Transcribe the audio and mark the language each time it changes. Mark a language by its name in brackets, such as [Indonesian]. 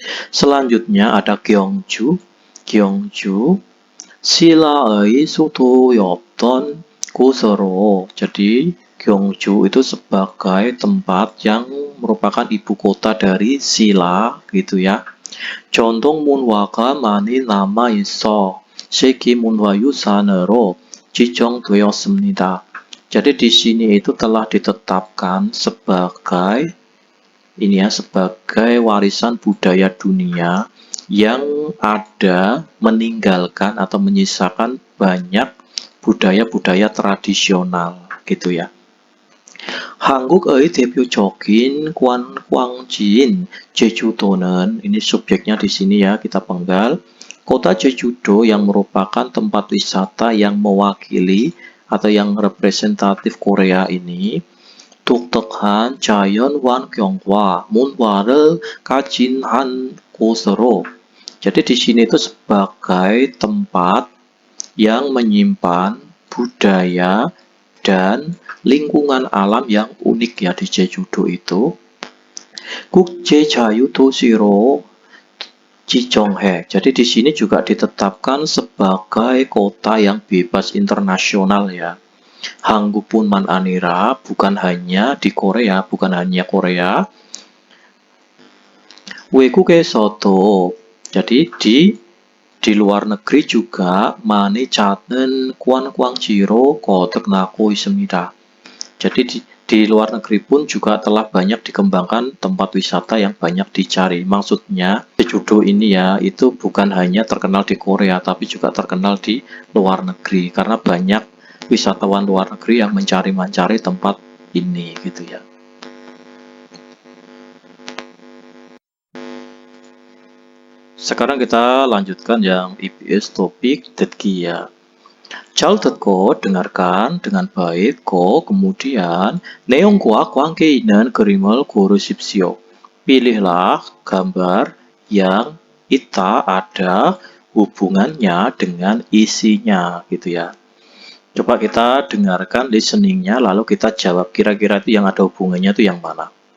[Indonesian] Selanjutnya ada Gyeongju. [Korean] Gyeongju 신라의 수도였던 곳으로. [Indonesian] Jadi Gyeongju itu sebagai tempat yang merupakan ibu kota dari Silla gitu ya. [Korean] 전통 문화가 많이 남아 있어 세계 문화유산으로 지정되었습니다. [Indonesian] Jadi di sini itu telah ditetapkan sebagai ini ya, sebagai warisan budaya dunia yang ada meninggalkan atau menyisakan banyak budaya-budaya tradisional gitu ya. [Korean] 한국의 대표적인 관광지인 제주도는, [Indonesian] ini subjeknya di sini ya, kita penggal. Kota Jeju-do yang merupakan tempat wisata yang mewakili atau yang representatif Korea ini, [Korean] 독특한 자연 환경과 문화를 가진 한 곳으로. [Indonesian] Jadi di sini itu sebagai tempat yang menyimpan budaya dan lingkungan alam yang unik ya di Jeju-do itu. [Korean] 국제자유도시로 지정해. [Indonesian] Jadi di sini juga ditetapkan sebagai kota yang bebas internasional ya. [Korean] 한국뿐만 아니라, [Indonesian] bukan hanya di Korea, bukan hanya Korea. [Korean] 외국에서도, [Indonesian] jadi di luar negeri juga [Korean] 많이 찾는 관광지로 거듭나고 있습니다. [Indonesian] Jadi di luar negeri pun juga telah banyak dikembangkan tempat wisata yang banyak dicari. Maksudnya, Jeju-do ini ya, itu bukan hanya terkenal di Korea, tapi juga terkenal di luar negeri. Karena banyak wisatawan luar negeri yang mencari tempat ini gitu ya. Sekarang kita lanjutkan yang EBS topik 듣기 ya. [Korean] 잘 듣고 [Indonesian] dengarkan dengan baik. [Korean] kemudian 내용과 관계 있는 그림을 고르십시오. [Indonesian] Pilihlah gambar yang ada hubungannya dengan isinya gitu ya. Coba kita dengarkan listeningnya, lalu kita jawab kira-kira itu yang ada hubungannya itu yang mana.